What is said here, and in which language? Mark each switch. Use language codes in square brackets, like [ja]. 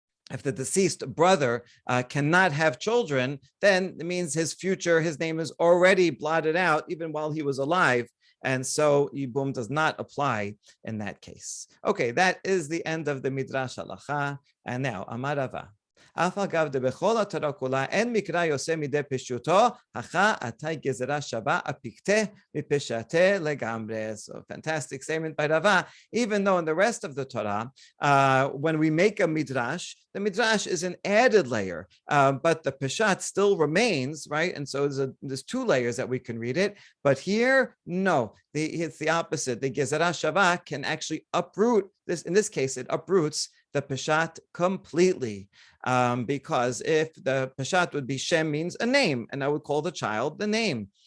[en] If the deceased brother cannot have children, then it means his name is already blotted out even while he was alive. And so Yibum does not apply in that case. Okay, that is the end of the Midrash Halacha. And now, [he] Amar Rava. אף אגב דבכל התורה כולה אין מקרא יוצא מידי פשוטו, הכה עתה גזרה שווה אפיקתה מפשטה לגמרי. [en] So fantastic statement by Rava. Even though in the rest of the Torah, when we make a midrash, the midrash is an added layer, but the peshat still remains, right? And so there's two layers that we can read it. But here, no, it's the opposite. The gezerah shava can actually uproot this. In this case, it uproots the peshat completely, because if the peshat would be Shem means a name, and I would call the child the name.